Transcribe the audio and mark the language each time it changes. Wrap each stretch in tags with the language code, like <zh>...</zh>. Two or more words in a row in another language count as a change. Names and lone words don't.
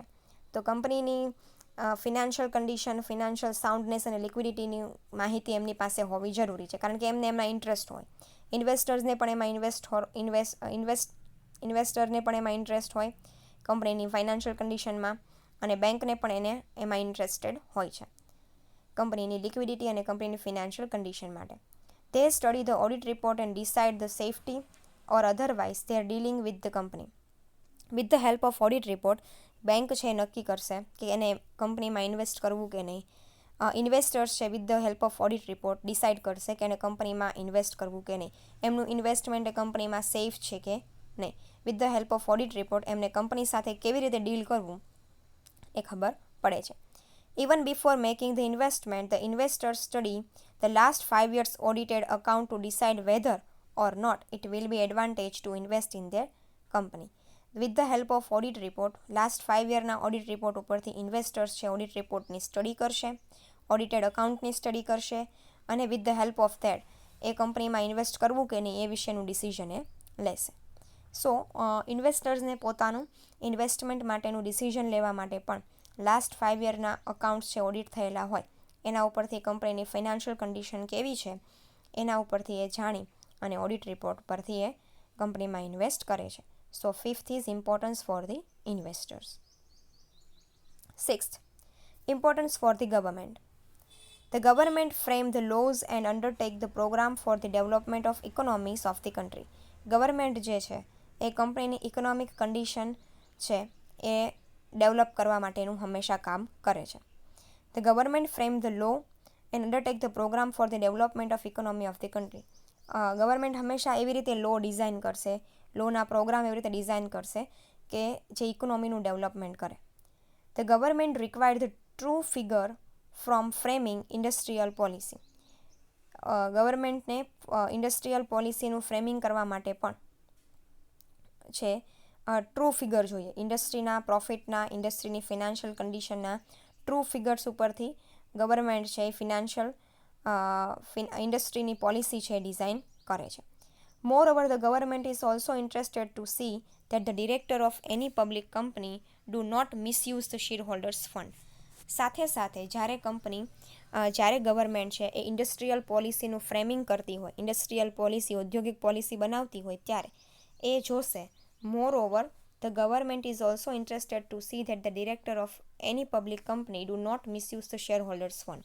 <gu>તો કંપનીની</gu> <en>financial condition, financial soundness</en> <gu>અને લિક્વિડિટીની માહિતી એમની પાસે હોવી જરૂરી છે, કારણ કે એમને એમાં ઇન્ટરેસ્ટ હોય. ઇન્વેસ્ટર્સને પણ એમાં ઇન્વેસ્ટરને પણ એમાં ઇન્ટરેસ્ટ હોય કંપનીની</gu> <en>financial conditionમાં,</en> <gu>અને બેંકને પણ એમાં ઇન્ટરેસ્ટેડ હોય છે કંપનીની લિક્વિડિટી અને કંપનીની</gu> <en>financial condition</en> <gu>માટે.</gu> <en>They study the audit report and decide the safety or otherwise they are dealing with the company. With the help of audit report,</en> <gu>બેંક છે નક્કી કરશે કે એને કંપનીમાં ઇન્વેસ્ટ કરવું કે નહીં. ઇન્વેસ્ટર્સ છે</gu> <en>with the help of audit report decide</en> <gu>કરશે કે એને કંપનીમાં ઇન્વેસ્ટ કરવું કે નહીં. એમનું ઇન્વેસ્ટમેન્ટ એ કંપનીમાં સેફ છે કે નહીં.</gu> <en>with the help of audit report</en> <gu>એમને કંપની સાથે કેવી રીતે ડીલ કરવું એ ખબર પડે છે.</gu> <en>Even before making the investment, the investors study the last 5 years audited account to decide whether or not it will be advantage to invest in their company. With the help of audit report, last 5</en> <gu>yeરના</gu> <en>audit report</en> <gu>ઉપરથી ઇન્વેસ્ટર્સ છે</gu> <en>audit reportની study</en> <gu>કરશે,</gu> <en>audited accountની study</en> <gu>કરશે, અને</gu> <en>with the help of that</en> <gu>એ કંપનીમાં ઇન્વેસ્ટ કરવું કે નહીં એ વિશેનું ડિસિઝન એ લેશે. સો ઇન્વેસ્ટર્સને પોતાનું ઇન્વેસ્ટમેન્ટ માટેનું ડિસિઝન લેવા માટે પણ</gu> <en>last 5 yearના</en> <gu>અકાઉન્ટ્સ છે ઓડિટ થયેલા હોય એના ઉપરથી કંપનીની</gu> <en>financial condition</en> <gu>કેવી છે એના ઉપરથી એ જાણી અને</gu> <en>audit report</en> <gu>પરથી એ કંપનીમાં ઇન્વેસ્ટ કરે છે.</gu> <en>so 5th is importance for the investors. 6th, importance for the government. The government frame the laws and undertake the program for the development of economies of the country.</en> <gu>ગવર્મેન્ટ જે છે એ કંપનીની</gu> <en>economic condition</en> <gu>છે એ ડેવલપ કરવા માટેનું હંમેશા કામ કરે છે.</gu> <en>The government frame the law and undertake the program for the development of economy of the country.</en> <gu>ગવર્મેન્ટ હંમેશા એવી રીતે</gu> <en>law design</en> <gu>કરશે, લોના પ્રોગ્રામ એવી રીતે ડિઝાઇન કરશે કે જે ઇકોનોમીનું ડેવલપમેન્ટ કરે.</gu> <en>The government required the true figure from framing industrial policy.</en> <gu>ગવર્મેન્ટને</gu> <en>industrial policyનું framing</en> <gu>કરવા માટે પણ છે</gu> <en>true figure</en> <gu>જોઈએ. ઇન્ડસ્ટ્રીના પ્રોફિટના, ઇન્ડસ્ટ્રીની</gu> <en>financial conditionના true figures</en> <gu>ઉપરથી ગવર્મેન્ટ છે ફિનાન્શિયલ ઇન્ડસ્ટ્રીની પોલિસી છે ડિઝાઇન કરે છે.</gu> <en>Moreover, the government is also interested to see that the director of any public company do not misuse the shareholders' fund.</en> <gu>સાથે સાથે જ્યારે ગવર્મેન્ટ છે એ</gu> <en>industrial policyનું framing</en> <gu>કરતી હોય,</gu> <en>industrial policy,</en> <gu>ઔદ્યોગિક પોલિસી બનાવતી હોય ત્યારે એ જોશે.</gu> <en>Moreover, the government is also interested to see that the director of any public company do not misuse the shareholders' fund.</en>